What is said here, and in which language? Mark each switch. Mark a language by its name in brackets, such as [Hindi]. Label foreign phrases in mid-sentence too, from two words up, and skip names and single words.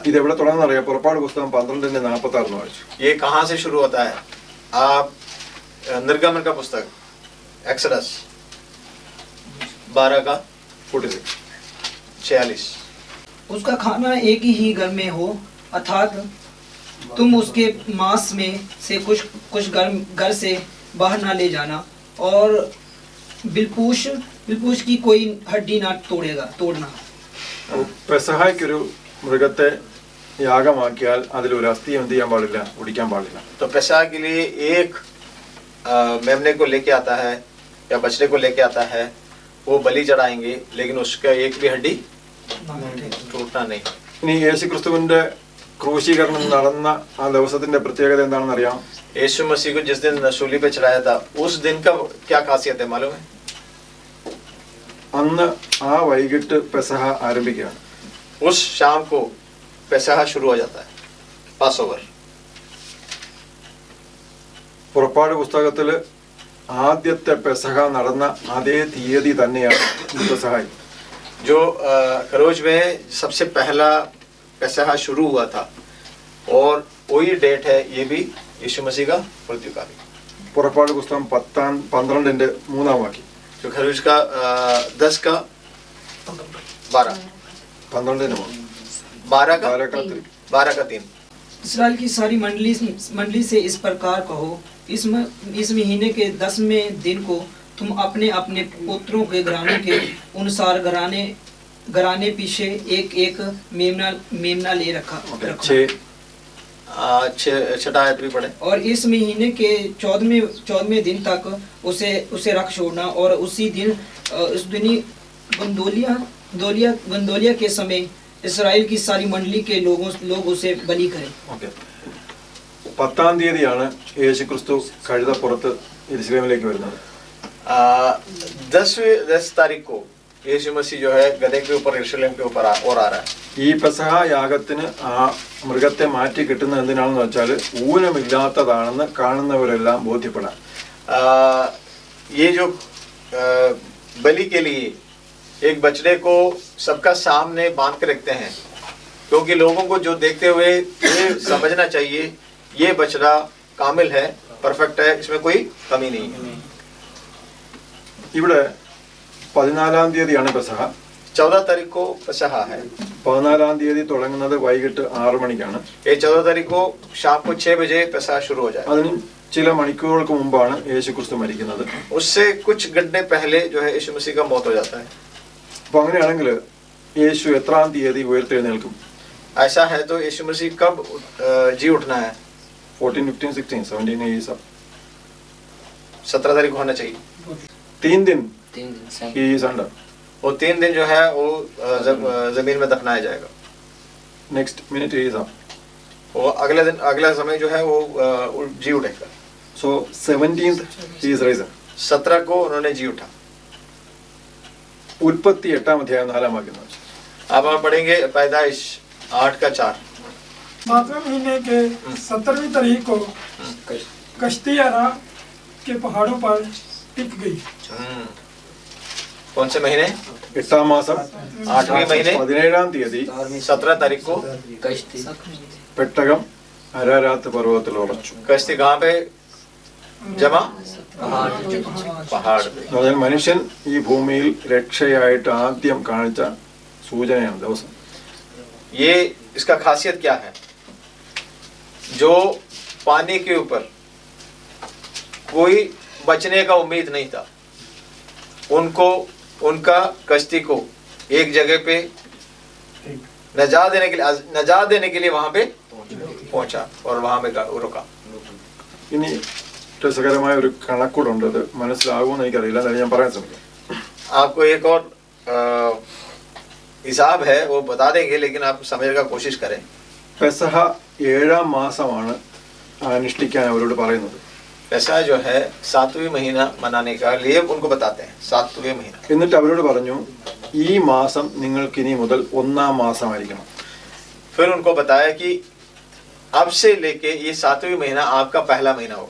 [Malayalam] ഇത് എവിടെ തുടങ്ങുന്നറിയാം? പുറപ്പാട് പുസ്തകം 12:46 വായിച്ചു. [Hindi] ये कहाँ से शुरू होता है? आप निर्गमन का पुस्तक एक्सोडस 12:46. उसका खाना एक ही घर में हो, अर्थात तुम उसके मांस में से कुछ घर से बाहर ना ले जाना, और बिलपूश की कोई हड्डी ना तोड़ना. [Malayalam] പെസഹായ്ക്കൊരു മൃഗത്തെ യാഗമാക്കിയാൽ അതിലൊരു അസ്ഥി എന്ത് ചെയ്യാൻ പാടില്ല? ഒടിക്കാൻ പാടില്ല. [Hindi] तो पेसा के लिए एक मेमने को लेके आता है या बछड़े को लेके आता है, वो बलि चढ़ाएंगे, लेकिन उसका एक भी हड्डी टूटना नहीं. [Malayalam] ഇനി യേശുക്രിസ്തുവിന്റെ ക്രൂശീകരണം നടന്ന ആ ദിവസത്തിന്റെ പ്രത്യേകത എന്താണെന്ന് അറിയാം? [Hindi] यीशु मसीह को जिस दिन सूली पे चढ़ाया था, उस दिन का क्या खासियत है मालूम है? [Malayalam] അന്ന് ആ വൈകിട്ട് പെസഹ ആരംഭിക്കുകയാണ്. [Hindi] उस शाम को पेसहा शुरू हो जाता है, [English] pass over. [Malayalam] പുറപ്പാട് പുസ്തകത്തില് ആദ്യത്തെ പെസഹ നടന്ന അതേ തീയതി തന്നെയാണ് ഈ പെസഹായി. [Hindi] जो खरोज में सबसे पहला पेसहा शुरू हुआ था, और वही डेट है ये भी यीशु मसीह का मृत्यु का भी. [Malayalam] പുറപ്പാട് പുസ്തകം 12:3 [Hindi] जो खरोज का 10 का 12 12 का 3. इसराइल की सारी मंडली से इस प्रकार कहो, इस महीने के 10वें दिन को तुम अपने अपने पुत्रों के घरानों के अनुसार घराने पीछे एक मेमना ले रखा. छठा आयत भी पढ़े. और इस महीने के 14वें दिन तक उसे रख छोड़ना, और उसी दिन उस दिन गंदोलिया के समय इस्राएल की सारी मंडली के लोग उसे बलि करें. [Malayalam] 10-ാം തീയതിയാണ് യേശുക്രിസ്തു കഴുതപ്പുറത്ത് യെരുശലേമിലേക്ക് വരുന്നത്. [Hindi] 10 तारीख को यीशु मसीह जो है गधे के ऊपर यरूशलेम के ऊपर और आ रहा है. [Malayalam] ഈ പെസഹ യാഗത്തിന് ആ മൃഗത്തെ മാറ്റി കിട്ടുന്നത് എന്തിനാണെന്ന് വെച്ചാൽ ഊനമില്ലാത്തതാണെന്ന് കാണുന്നവരെല്ലാം ബോധ്യപ്പെടാൻ. [Hindi] ये जो बलि के लिए एक बछड़े को सबका सामने बांध के रखते हैं, क्योंकि लोगों को जो देखते हुए ये समझना चाहिए ये बछड़ा कामिल है, परफेक्ट है, इसमें कोई कमी नहीं है. [Malayalam] ഇവിടെ 14-ാം തീയതിയാണ് പെസഹ. [Hindi] 14 तारीख को पेसहा है. [Malayalam] 14-ാം തീയതി തുടങ്ങുന്നത് വൈകിട്ട് 6 മണിക്കാണ്. [Hindi] ये 14 तारीख को शाम को 6 बजे पेसहा शुरू हो जाए. [Malayalam] അതിന് ചില മണിക്കൂറുകൾക്ക് മുമ്പാണ് യേശുക്രിസ്തു മരിക്കുന്നത്. [Hindi] उससे कुछ घंटे पहले जो है यीशु मसीह का मौत हो जाता है. [Malayalam] അപ്പൊ അങ്ങനെയാണെങ്കിൽ യേശു എത്രാം തീയതി ഉയർത്തെഴുന്നേൽക്കും? [Hindi] ऐसा है तो यीशु मसीह कब जी उठना है? 14, 15, 16, 17 ये सब 17 तारीख को होना चाहिए. [English] 3 दिन he is under. [Hindi] वो 3 दिन जो है वो जमीन में दफनाया जाएगा. [English] next minute he is up. [Hindi] वो अगले दिन अगला समय जो है वो जी उठेगा. [English] so 17th he is risen. [Hindi] 17 को उन्होंने जी उठा. [Malayalam] उत्पत्ति 8-ാം അധ്യായം 4-ാം വാക്യം. [Hindi] अब हम पढ़ेंगे पैदाइश 8 का 4. 7वें महीने के 17वीं तारीख को कश्ती अरा के पहाड़ों पर टिक गई. कौन से महीने? [Malayalam] 8-ാം മാസം [Hindi] 8वें महीने [Malayalam] 17-ാം തീയതി [Hindi] 17 तारीख को [Malayalam] പെട്ടകം അരാരാത്ത് പർവ്വതത്തിൽ ഉറച്ചു. [Hindi] कश्ती कहाँ पे जमा पहाड़ पे। [Malayalam] അതായത് മനുഷ്യൻ ഈ ഭൂമിയിൽ രക്ഷയായിട്ട് ആദ്യം കാണിച്ച സൂചനയാണ് ദിവസം. [Hindi] ये इसका खासियत क्या है? जो पानी के ऊपर कोई बचने का उम्मीद नहीं था, उनको उनका कश्ती को एक जगह पे नजात देने के लिए वहां पे पहुंचा और वहां पे रुका। [Malayalam] ഇനി രസകരമായ ഒരു കണക്കൂടുണ്ട്, അത് മനസ്സിലാകുമെന്ന് എനിക്കറിയില്ല, എന്നാലും ഞാൻ പറയാൻ ശ്രമിക്കാം. [Hindi] आपको एक और हिसाब है वो बता देंगे, लेकिन आप समझने का कोशिश करें। [Malayalam] പെസഹ 7ാം മാസമാണ് അനുഷ്ഠിക്കാൻ അവരോട് പറയുന്നത്. [Hindi] पैसा जो है 7वें महीना मनाने का लिए उनको बताते हैं, 7वें महीना। [Malayalam] എന്നിട്ട് അവരോട് പറഞ്ഞു ഈ മാസം നിങ്ങൾക്ക് ഇനി മുതൽ 1ാം മാസമായിരിക്കണം. [Hindi] फिर उनको बताया कि अब से लेके ये 7वें महीना आपका पहला महीना होगा।